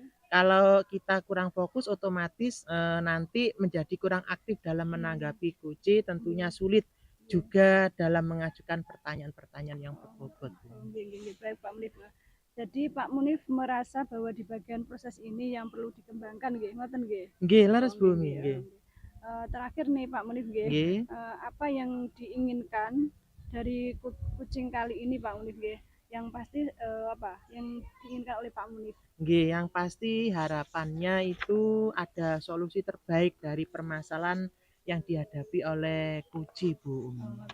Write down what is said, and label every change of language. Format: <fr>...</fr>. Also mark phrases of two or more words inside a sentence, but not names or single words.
<id>Kalau kita kurang fokus, otomatis nanti menjadi kurang aktif dalam menanggapi Guci, tentunya sulit juga dalam mengajukan pertanyaan-pertanyaan yang berbobot, Bu. Nggih. Baik Pak Munif. Jadi Pak Munif merasa bahwa di bagian proses ini yang perlu dikembangkan nggih,</id> <jv>ngoten nggih? Nggih, leres Bu Umi, nggih.</jv> <id>Terakhir nih Pak Munif nggih, Nggih. apa yang diinginkan dari coaching kali ini Pak Munif nggih? Yang pasti apa yang diinginkan oleh Pak Munif? Nggih, yang pasti harapannya itu ada solusi terbaik dari permasalahan yang dihadapi oleh Guci, Bu Umi.</id>